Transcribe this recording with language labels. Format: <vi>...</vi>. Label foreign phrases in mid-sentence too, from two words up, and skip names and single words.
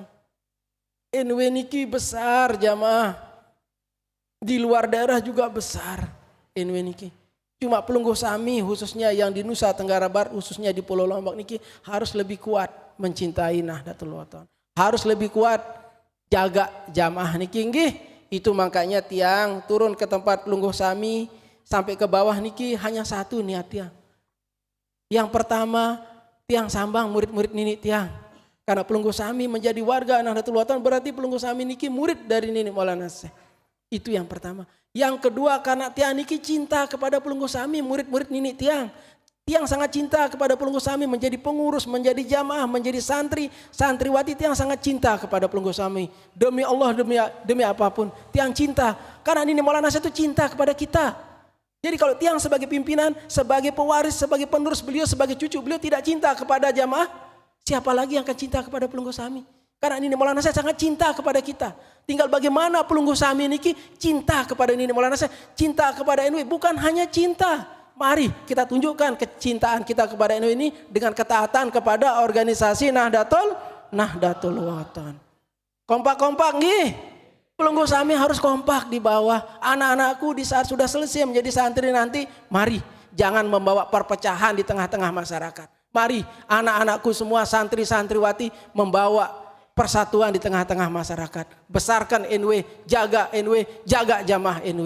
<id>NW niki besar jamaah. Di luar daerah juga besar NW niki. Cuma</id> <sas>pelunggu sami</sas> <id>khususnya yang di Nusa Tenggara Barat khususnya di Pulau Lombok niki harus lebih kuat mencintai Nahdlatul Wathon. Harus lebih kuat jaga jamaah</id> <sas>niki nggih.</sas> <id>Itu makanya tiang turun ke tempat</id> <sas>pelunggu sami</sas> <id>sampai ke bawah niki hanya satu niat tiang. Yang pertama tiang sambang murid-murid</id> <sas>nini tiang.</sas> <id>Karena</id> <sas>pelunggu sami</sas> <id>menjadi warga Nahdlatul Wathon berarti</id> <sas>pelunggu sami niki</sas> <id>murid dari Nini Maulana Syekh. Itu yang pertama. Yang kedua karena</id> <sas>tiang niki</sas> <id>cinta kepada</id> <sas>pelunggu sami</sas> <id>murid-murid</id> <sas>nini tiang.</sas> <id>Tiang sangat cinta kepada</id> <sas>pelunggu sami</sas> <id>menjadi pengurus, menjadi jamaah, menjadi santri, santriwati. Tiang sangat cinta kepada</id> <sas>pelunggu sami.</sas> <id>Demi Allah, demi apapun. Tiang cinta. Karena Nini Maulana Syekh itu cinta kepada kita. Jadi kalau tiang sebagai pimpinan, sebagai pewaris, sebagai penerus beliau, sebagai cucu beliau tidak cinta kepada jamaah. Siapa lagi yang akan cinta kepada</id> <sas>pelunggu sami?</sas> <id>Karena Nini Maulana Syekh sangat cinta kepada kita. Tinggal bagaimana</id> <sas>pelunggu sami niki</sas> <id>cinta kepada Nini Maulana Syekh, cinta kepada NW. Bukan hanya cinta. Mari kita tunjukkan kecintaan kita kepada NW ini dengan ketaatan kepada organisasi Nahdlatul Wathon. Kompak-kompak nggih.</id> <sas>Pelunggu sami</sas> <id>harus kompak di bawah. Anak-anakku di saat sudah selesai menjadi santri nanti, mari jangan membawa perpecahan di tengah-tengah masyarakat. Mari anak-anakku semua santri-santriwati membawa persatuan di tengah-tengah masyarakat. Besarkan NW, jaga jamaah NW.</id>